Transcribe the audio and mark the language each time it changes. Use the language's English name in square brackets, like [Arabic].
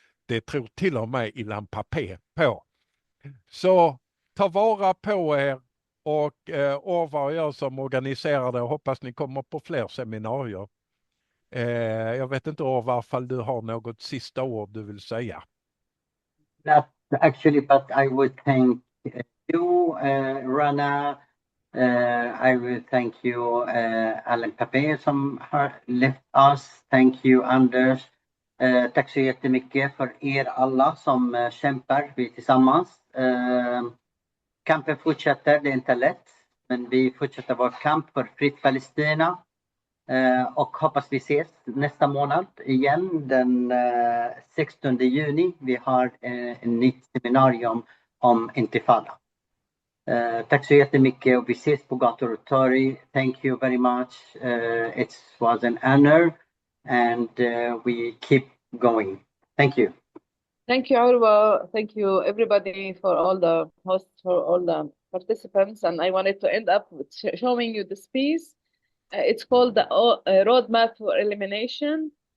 [Swedish] Det tror till och med Ilan Pappé på. Så ta vara på er, och Orwa och jag som organiserade, hoppas ni kommer på fler seminarier. Jag vet inte Orwa, ifall du har något sista ord du vill säga. [English] Not actually, but I would thank you, Rana. I will thank you, Ilan Pappé, [Swedish] som har [English] left us. Thank you, Anders. [Swedish] Tack så jättemycket för er alla som kämpar, vi tillsammans. Kampen fortsätter, det är inte lätt, men vi fortsätter vår kamp för fritt Palestina. Och hoppas vi ses nästa månad igen, den 16 juni. Vi har en nytt seminarium om intifada. Tack så jättemycket och vi ses på gator och torg. [English] Thank you very much. It was an honor and we keep going. Thank you. Thank you, Orwa. Thank you, everybody, for all the hosts, for all the participants. And I wanted to end up with showing you this piece. It's called the Roadmap for Elimination.